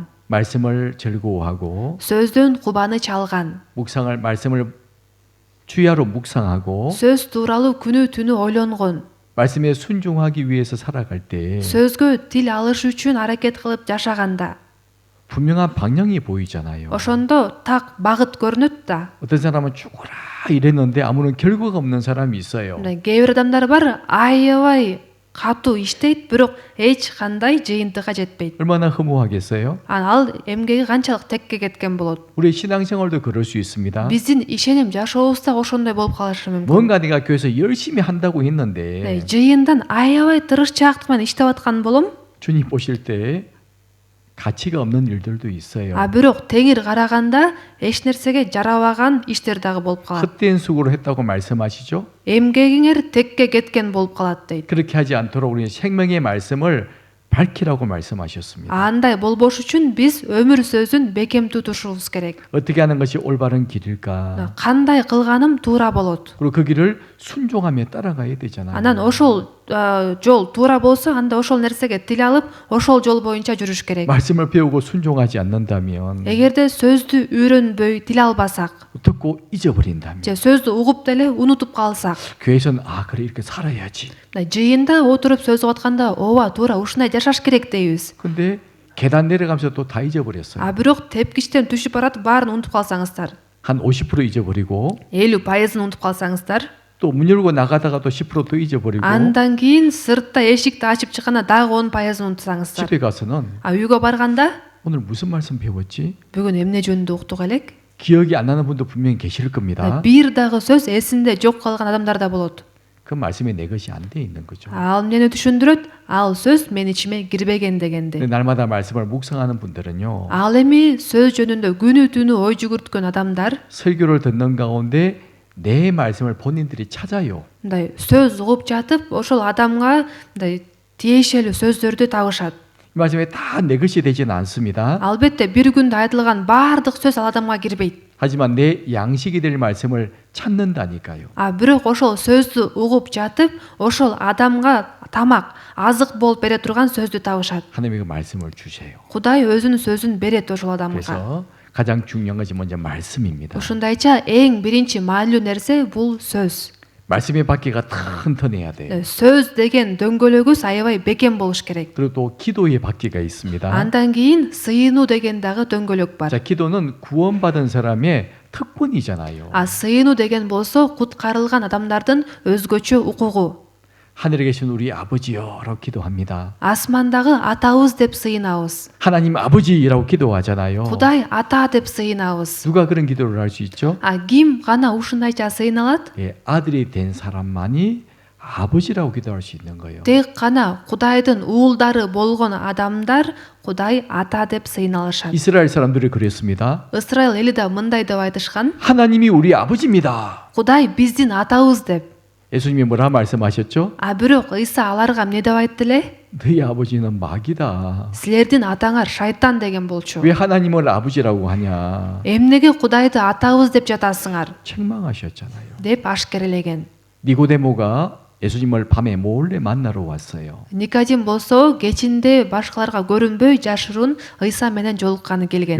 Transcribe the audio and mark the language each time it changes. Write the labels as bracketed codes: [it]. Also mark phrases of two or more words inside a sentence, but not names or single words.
[ko] 말씀을 즐거워하고 [ky] Сөздөн кубаныч алган. [ko] 말씀을 주야로 묵상하고 [ky] Сөз тууралуу күнү түнү ойлонгон. [ko] 말씀에 순종하기 위해서 살아갈 때 [ky] Сөзгө тил алыш үчүн аракет кылып жашаганда, [ko] 분명한 방향이 보이잖아요. [ky] ошондо так багыт көрүнөт да. [ko] 어떤 사람은 죽어라 이랬는데 아무런 결과가 없는 사람이 있어요. [ky] Кээ бир адамдар бар, аябай катуу иштейт, бирок эч кандай жыйынтыга жетпейт. [ko] 얼마나 허무하겠어요? [ky] Ал эмгеги канчалык текке кеткен болот. [ko] 우리 신앙생활도 그럴 수 있습니다. [ky] Биздин ишеним жашообуз да ошондой болуп калышы мүмкүн. [ko] 뭔가 내가 교회에서 열심히 한다고 했는데 [ky] Жыйындан аябай тырышчаактык менен иштеп аткан болом, [ko] 주님 보실 때 가치가 없는 일들도 있어요. [ky] бирок теңир караганда эч нерсеге жарабаган иштер дагы болуп калат. [ko] 헛된 수고를 했다고 말씀하시죠? [ky] Эмгегиңер текке кеткен болуп калат дейт. [ko] 그렇게 하지 않도록 우리는 생명의 말씀을 밝히라고 말씀하셨습니다. [ky] андай болбош үчүн биз өмүр сөзүн бекем тутушубуз керек. [ko] 어떻게 하는 것이 올바른 길일까? [ky] кандай кылганым туура болот? [ko] 그리고 그 길을 순종하며 따라가야 되잖아요. [ky] анан ошол жол туура болсо анда ошол нерсеге тил алып ошол жол боюнча жүрүш керек. [ko] 말씀을 배우고 순종하지 않는다면, [ky] эгерде сөздү үйрөнбөй тил албасак [ko] 듣고 잊어버린다면, [ky] же сөздү угуп деле унутуп калсак, [ko] 교회에서는 그래 이렇게 살아야지. [ky] жыйында отуруп сөз угуп атканда ооба туура ушундай жашаш керек дейбиз. [ko] 근데 계단 내려가면서 또 다 잊어버렸어요. [ky] бирок тепкичтен түшүп баратып баарын унутуп калсаңыздар, [ko] 한 50% 잊어버리고 [ky] 50%ын унутуп калсаңыздар, [ko] 또 문 열고 나가다가 또 10% 또 잊어버리고 [ky] андан кийин сыртта эшикти ачып чыкканда дагы 10%ын унутсаңыздар, [ko] 집에 가서는 [ky] үйгө барганда [ko] 오늘 무슨 말씀 배웠지? [ky] бүгүн эмне жөнүндө уктук элек? [ko] 기억이 안 나는 분도 분명히 계실 겁니다. [ky] бир дагы сөз эсинде жок калган адамдар да болот. [ko] 그 말씀이 내 것이 안 돼 있는 거죠. [ky] ал эмнени түшүндүрөт? ал сөз менин ичиме кирбеген дегенди. [ko] 근데 날마다 말씀을 묵상하는 분들은요. [ky] ал эми сөз жөнүндө күнү түнү ой жүгүрткөн адамдар [ko] 설교를 듣는 가운데 내 말씀을 본인들이 찾아요. [ky] мындай сөз угуп жатып ошол адамга мындай тиешелүү сөздөрдү табышат. [ko] 이 말씀이 다 내 것이 되지는 않습니다. [ky] албетте бир күндө айтылган баардык сөз ал адамга кирбейт. [ko] 하지만 내 양식이 될 말씀을 찾는다니까요. [ky] бирок ошол сөздү угуп жатып ошол адамга тамак, азык болуп бере турган сөздү табышат. [ko] 하나님이 그 말씀을 주세요. [ky] кудай өзүнүн сөзүн берет ошол адамга. [ko] 그래서 가장 중요한 것이 먼저 말씀입니다. [ky] ушундайча эң биринчи маанилүү нерсе бул сөз. [ko] 말씀의 바퀴가 튼튼해야 돼요. [ky] сөз деген дөңгөлөгүбүз аябай бекем болуш керек. [ko] 그리고 또 기도의 바퀴가 있습니다. [ky] андан кийин сыйынуу деген дагы дөңгөлөк бар. [ko] 자, 기도는 구원받은 사람의 특권이잖아요. [ky] сыйынуу деген болсо куткарылган адамдардын өзгөчө укугу. [ko] 하늘에 계신 우리 아버지여라고 기도합니다. [ky] асмандагы атабыз деп сыйынабыз. [ko] 하나님 아버지라고 기도하잖아요. [ky] кудай ата деп сыйынабыз. [ko] 누가 그런 기도를 할 수 있죠? [ky] ким гана ушундайча сыйына алат? [ko] 예, 아들이 된 사람만이 아버지라고 기도할 수 있는 거예요. [ky] тек гана кудайдын уулдары болгон адамдар кудай ата деп сыйына алышат. [ko] 이스라엘 사람들이 그랬습니다. [ky] ысрайыл эли да мындай деп айтышкан: [ko] 하나님이 우리 아버지입니다. [ky] кудай биздин атабыз деп. [ko] 예수님이 뭐라 말씀하셨죠? [ky] бирок ыйса аларга эмне деп айтты эле? [ko] 너희 아버지는 마귀다. [ky] силердин атаңар шайтан деген болчу. [ko] 왜 하나님을 아버지라고 하냐? [ky] эмнеге кудайды атабыз деп жатасыңар? [ko] 책망하셨잖아요. [ky] деп ашкерелеген. [ko] 니고데모가 예수님을 밤에 몰래 만나러 왔어요. [ky] никодим болсо кечинде башкаларга көрүнбөй жашыруун ыйса менен жолукканы келген.